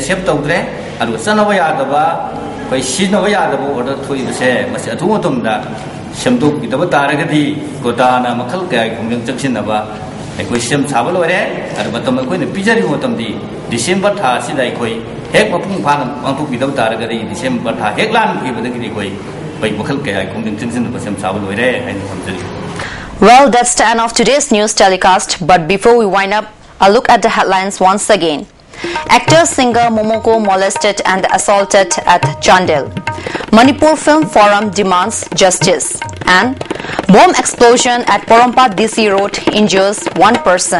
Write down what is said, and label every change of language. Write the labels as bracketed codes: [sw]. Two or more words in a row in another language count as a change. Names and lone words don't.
[mni] accept tawdre adu sanaba ya daba koi sinaba ya daba order thoiba se mas atu motom da shamdok gi daba taragadi kotana makhal kai khumjang chaksinaba koi sem sabal ore adu matam koi ne pijari motam di December tha sidai koi hek mapung phan angthuk gi daba taragadi December tha hek lan gi badagi koi koi makhal kai khumjang chaksinaba sem sabal ore hain hamjari. [en] Well, that's the end of today's news telecast, but before we wind up, a look at the headlines once again. Actor-singer Momoko molested and assaulted at Chandel. Manipur Film Forum demands justice. And bomb explosion at Porompat DC Road injures 1 person.